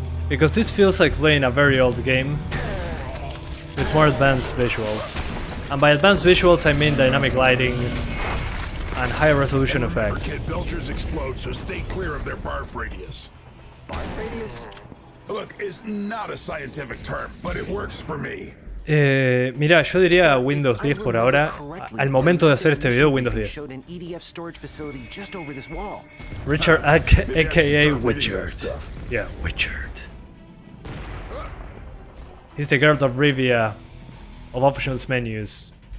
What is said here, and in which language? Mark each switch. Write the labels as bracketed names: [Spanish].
[English] Because this feels like playing a very old game with more advanced visuals. And by advanced visuals, I mean dynamic lighting and higher resolution effects. Kid belchers explode, so stay clear of their barf radius. Barf radius? Look, it's not a scientific term, but it works for me. [Spanish] Mira, yo diría Windows 10 por ahora. Al momento de hacer este video, Windows 10. [English] Showed an EDF storage facility just over this wall. Richard, aka Witchard. Yeah, Witchard. He's the guard of Rivia of options menus.